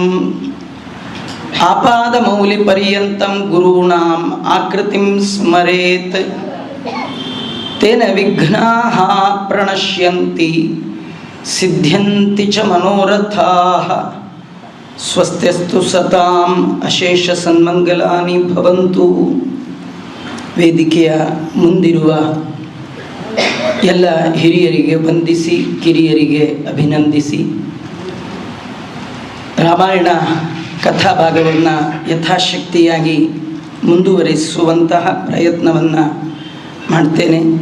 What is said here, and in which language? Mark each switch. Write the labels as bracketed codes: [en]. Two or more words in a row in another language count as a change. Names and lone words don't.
[sa] ಆಪಾದಮೌಲಿಪರ್ಯಂತಂ ಗುರುಣಾಂ ಆಕೃತಿಂ ಸ್ಮರೇತ್ ತೇನ ವಿಘ್ನಾಃ ಪ್ರಣಶ್ಯಂತಿ ಸಿದ್ಧ್ಯಂತಿ ಚ ಮನೋರಥಾಃ ಸ್ವಸ್ತ್ಯಸ್ತು ಸತಾಂ ಅಶೇಷ ಸನ್ಮಂಗಲಾನಿ ಭವಂತು. [kn] ವೇದಿಕೆಯ ಮುಂದಿರುವ ಎಲ್ಲ ಹಿರಿಯರಿಗೆ ವಂದಿಸಿ ಕಿರಿಯರಿಗೆ ಅಭಿನಂದಿಸಿ ರಾಮಾಯಣ ಕಥಾಭಾಗವನ್ನು ಯಥಾಶಕ್ತಿಯಾಗಿ ಮುಂದುವರಿಸುವಂತಹ ಪ್ರಯತ್ನವನ್ನು ಮಾಡ್ತೇನೆ.